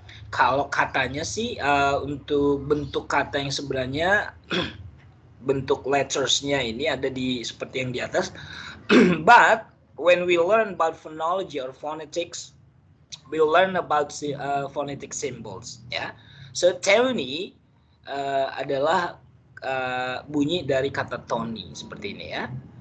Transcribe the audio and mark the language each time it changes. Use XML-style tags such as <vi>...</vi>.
<id>Kalau katanya sih untuk bentuk kata yang sebenarnya bentuk lettersnya ini ada di seperti yang di atas.</id> <en>But when we learn about phonology or phonetics, we learn about phonetic symbols.</en> <id>Ya. So Tony adalah bunyi dari kata Tony seperti ini ya.</id>